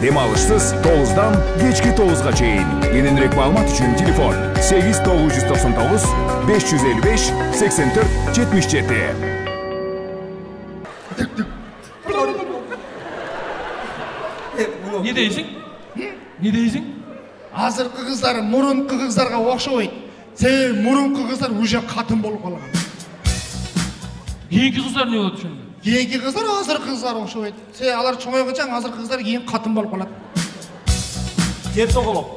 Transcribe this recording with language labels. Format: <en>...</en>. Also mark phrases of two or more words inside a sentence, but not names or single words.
<ky>Демалышсыз 9-дан кечки 9-га чейин. Кененирээк маалымат үчүн телефон 8999 555 84 77.</ky> <kk>Не дейсің? Не дейсің?</kk> <ky>Азыркы кыздар мурунку кыздарга окшобойт. Себеби мурунку кыздар уже катын болуп калган. Кийинки кыздар не болот ошондо? Кийинки кыздар азыркы кыздар окшобойт. Себеби алар чоңойгонча азыркы кыздар кийин катын болуп калат. Терс оголок.</ky>